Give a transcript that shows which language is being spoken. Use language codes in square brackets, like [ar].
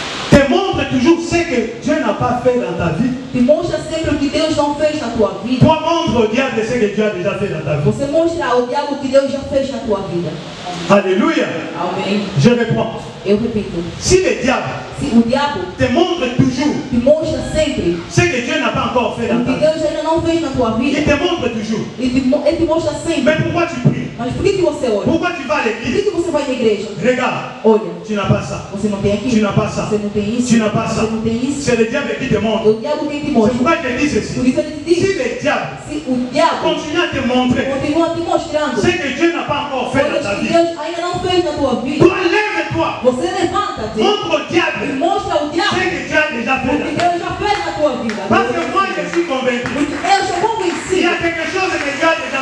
[fr] te montre toujours ce que Dieu n'a pas fait dans ta vie, [pt] te mostra sempre o que Deus não fez na tua vida, [fr] toi montre au diable ce que Dieu a déjà fait dans ta vie. [pt] você mostra ao diabo o que Deus já fez na tua vida. [fr] Alléluia. [pt] Amém. [fr] Je reprends. [pt] Eu repito, [fr] Si le diable [pt] se o diabo [fr] te montre toujours [pt] te mostra sempre [fr] ce que Dieu n'a pas encore fait [pt] o [fr] dans [pt] que [fr] ta vie, [pt] Deus ainda não fez na tua [fr] il [pt] vida, [fr] te montre toujours. [pt] ele te mostra sempre. [fr] Mais pourquoi tu pries? [pt] Mas por que você ora? [fr] Pourquoi tu vas à [pt] Por [fr] l'église? [pt] que você vai na igreja? [fr] Regarde, [pt] Olha, [fr] tu n'as pas ça. [pt] você não tem aqui. [fr] Tu n'as pas ça. [pt] Você não tem isso. [fr] Tu n'as pas ça. [pt] Você não tem isso. [fr] C'est le diable qui te [pt] É [fr] montre. [pt] o diabo quem te [fr] C'est [pt] mostra. [fr] pourquoi je te dis ceci. [pt] Por isso ele te [fr] Si [pt] diz. [fr] le diable [pt] Se o diabo [fr] continue à te montrer [pt] continua te mostrando [fr] ce que Dieu n'a pas encore fait dans [pt] coisas [fr] ta [pt] que [fr] vie, [pt] Deus ainda não fez na tua vida, [fr] toi lève-toi, [pt] você levanta-te [fr] montre au [pt] e [fr] diable [pt] mostra ao [fr] ce [pt] diabo [fr] que Dieu a déjà [pt] o [fr] fait. [pt] que Deus já fez na tua vida. [fr] Parce que moi je suis convaincu. [pt] Porque eu sou [fr] Il y [pt] convencido [fr] a quelque chose que Dieu a déjà